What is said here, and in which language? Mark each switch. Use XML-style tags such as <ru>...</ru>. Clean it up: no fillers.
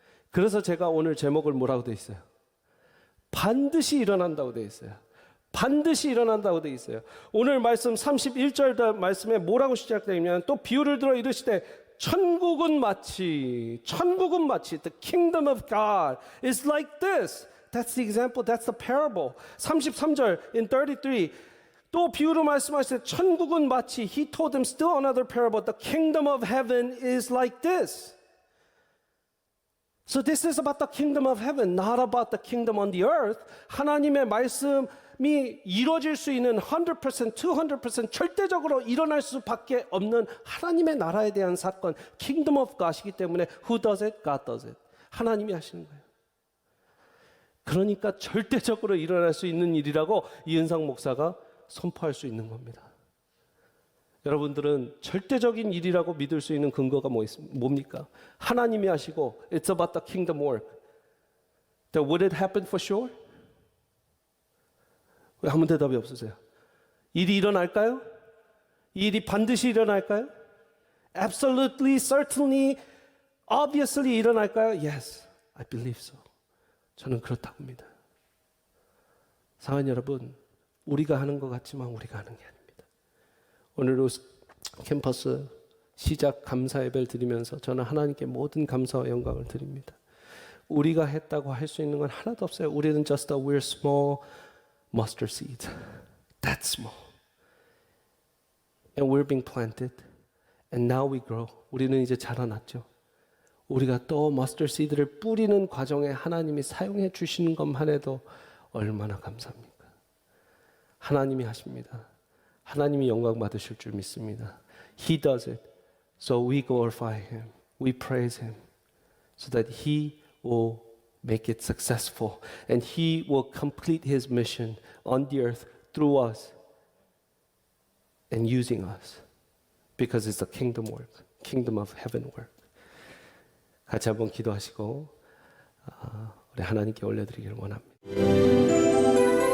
<ko>그래서 제가 오늘 제목을 뭐라고 돼 있어요? 반드시 일어난다고 돼 있어요. 반드시 일어난다고 돼 있어요. 오늘 말씀 31절 말씀에 뭐라고 시작되냐면 또 비유를 들어 이르시되 천국은 마치</ko> <en>the kingdom of God is like this. That's the example. That's the parable.</en> <ko>33절</ko> <en>in 33</en> <ko>또 비유로 말씀하시되 천국은 마치</ko> <en>he told them still another parable. The kingdom of heaven is like this. So this is about the kingdom of heaven, not about the kingdom on the earth.</en> <ko>하나님의 말씀이 이루어질 수 있는 100%, 200% 절대적으로 일어날 수밖에 없는 하나님의 나라에 대한 사건, kingdom of God이기 때문에</ko> <en>who does it? God does it.</en> <ko>하나님이 하시는 거예요. 그러니까 절대적으로 일어날 수 있는 일이라고 이은상 목사가 선포할 수 있는 겁니다. 여러분들은 절대적인 일이라고 믿을 수 있는 근거가 뭡니까? 하나님이 하시고</ko> <en>It's about the kingdom work. That would it happen for sure?</en> <ko>왜 아무 대답이 없으세요? 일이 일어날까요? 이 일이 반드시 일어날까요?</ko> <en>Absolutely, certainly, obviously</en> <ko>일어날까요?</ko> <en>Yes, I believe so.</en> <ko>저는 그렇다고 합니다. 사랑하는 여러분, 우리가 하는 것 같지만 우리가 하는 게 아닙니다. 오늘 로스 캠퍼스 시작 감사 예배를 드리면서 저는 하나님께 모든 감사와 영광을 드립니다. 우리가 했다고 할 수 있는 건 하나도 없어요. 우리는</ko> <en>just a we're small mustard seed. That small. And we're being planted. And now we grow.</en> <ko>우리는 이제 자라났죠. 우리가 또 머스터드 씨드를 뿌리는 과정에 하나님이 사용해 주시는 것만 해도 얼마나 감사합니까? 하나님이 하십니다. 하나님이 영광 받으실 줄 믿습니다.</ko> <en>He does it. So we glorify Him. We praise Him. So that He will make it successful. And He will complete His mission on the earth through us. And using us. Because it's the kingdom work. Kingdom of heaven work.</en> <ko>같이 한번 기도하시고 우리 하나님께 올려드리기를 원합니다.</ko>